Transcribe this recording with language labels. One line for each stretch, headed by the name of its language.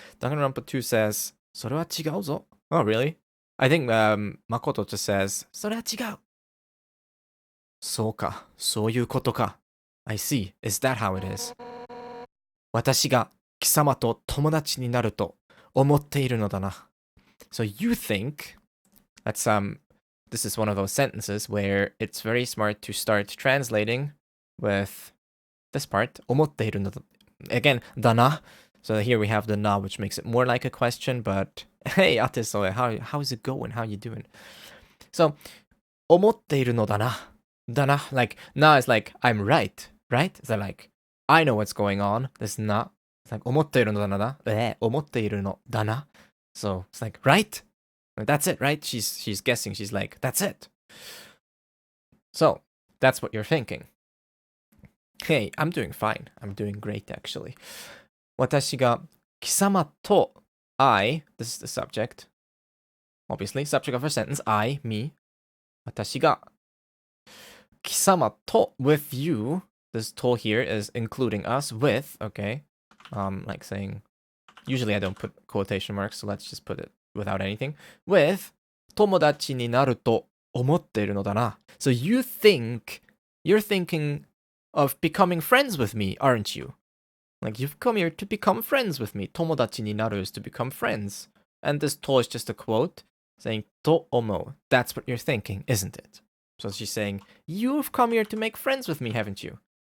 English: Danganronpa 2 says,
Japanese: それは違うぞ.
English: Oh, really? I think Makoto just says,
Japanese: それは違う. そうか。そういうことか.
English: I see. Is that how it is?
Japanese: 私が貴様と友達になると思っているのだな.
English: So you think, this is one of those sentences where it's very smart to start translating with this part,
Japanese: 思っているのだ.
English: Again, だな. So here we have the na, which makes it more like a question, but hey, Atesoe, how is it going? How are you doing?
Japanese: So, 思っているのだな.
English: Da na, like, na is like, I'm right, right? So like, I know what's going on. This na, it's like,
Japanese: 思っているのだな. 思っているのだな.
English: So, it's like, right? That's it, right? She's guessing. She's like, that's it. So, that's what you're thinking. Hey, I'm doing fine. I'm doing great, actually.
Japanese: 私が貴様と
English: I, this is the subject. Obviously, subject of a sentence. I, me.
Japanese: 私が貴様と
English: with you. This to here is including us with, okay? Like saying, usually I don't put quotation marks, so let's just put it without anything. With
Japanese: 友達になると思っているのだな.
English: So you're thinking of becoming friends with me, aren't you? Like, you've come here to become friends with me.
Japanese: 友達になる
English: is to become friends. And this to is just a quote saying
Japanese: と思う.
English: That's what you're thinking, isn't it? So she's saying, you've come here to make friends with me, haven't you?